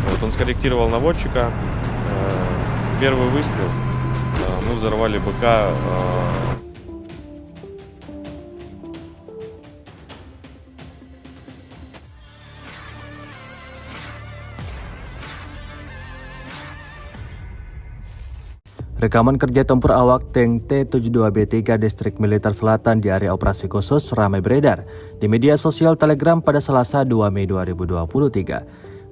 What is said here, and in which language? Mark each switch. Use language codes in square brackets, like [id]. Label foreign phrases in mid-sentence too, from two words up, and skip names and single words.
[ru] Вот, он скорректировал наводчика. Первый выстрел. Мы взорвали БК. [id] Rekaman kerja tempur awak tank T-72B3 Distrik Militer Selatan di area operasi khusus ramai beredar di media sosial Telegram pada Selasa 2 Mei 2023.